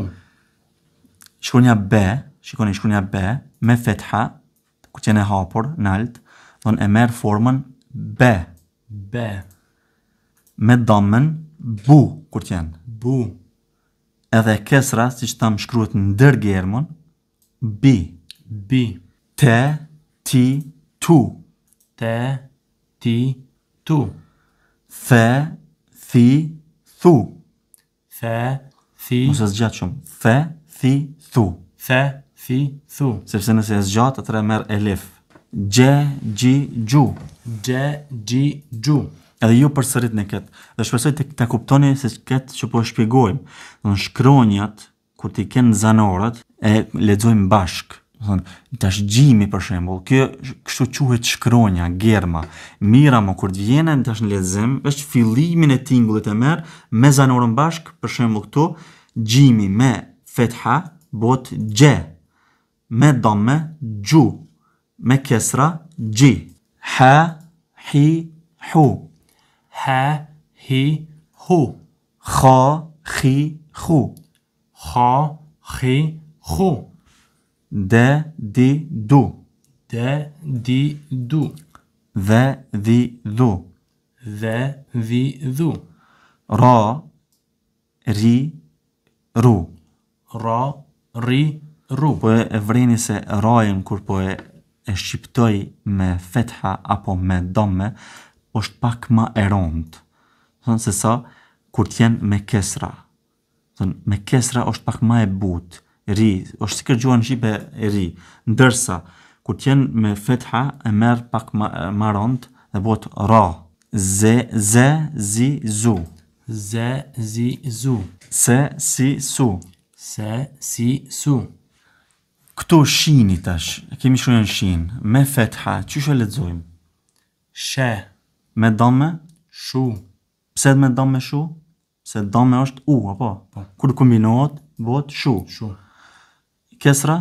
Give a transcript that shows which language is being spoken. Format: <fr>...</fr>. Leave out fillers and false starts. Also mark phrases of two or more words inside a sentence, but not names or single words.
<sq>Shkronja B, me fetha, kur që në hapur, nalt, e merë formën B. B. Me damën, bu, kur që janë. Bu. Edhe kesra, si që tam shkruhet ndër germën, bi. Bi.</sq> <ar>تَ، تِ، تُ. تَ، تِ، تُ. ثَ، ثِ، ثُ. ثَ، ثِ.</ar> <sq>Mos e zgjat shumë.</sq> <ar>ثَ, ثِ، ثُ. ثَ، ثِ، ثُ.</ar> <sq>Sepse nëse e zgjat, atëre merr elif.</sq> <ar>جَ، جِ، جُ. جَ، جِ، جُ.</ar> <sq>Edhe ju përsërit në këtë. Dhe shpresoj të kuptoni se këtë që po e shpjegojmë. Shkronjat, kur t'i kenë zanoret, e lexojmë bashk. Tash gjimi për shembull, kjo kështu quhet shkronja, germa. Mira më kur të vjen tash në lexim, është fillimin e tingullit e merr me zanorën bashk, për shembull këtu, gjimi me fetha bëhet gje, me damme gju, me kesra gji.</sq> <ar>حَ، حِ، حُ. حَ، حِ، حُ. خَ، خِ، خُ. خَ، خِ، خُ. دَ، دِ، دُ. دَ, دِ، دُ. ذَ, ذِ، ذُ. ذَ، ذِ، ذُ. رَ، رِ، رُ. رَ، رِ، رُ.</ar> <sq>Po e vreni se rajën kur po e shqiptoj me fetha apo me damme, është pak ma e rond. Se sa kur t'jen me kesra. Me kesra është pak ma e butë, ri, është si kërgjua në shqipe e ri, ndërsa, kur t'jen me fetha, e merë pak ma rënd, dhe bot ra,</sq> <ar>زَ، زِ، زُ, زَ، زِ, زُ, سَ، سِ، سُ. سَ، سِ، سُ,</ar> <sq>Këto shini tash, kemi shkruajnë shin, me fetha, qyshe lexojmë? she, Me dame? shu, Pse me dame shu? Se dame është u, apo? Kur kombinohet, bëhet shu. shu, Kesra?</sq>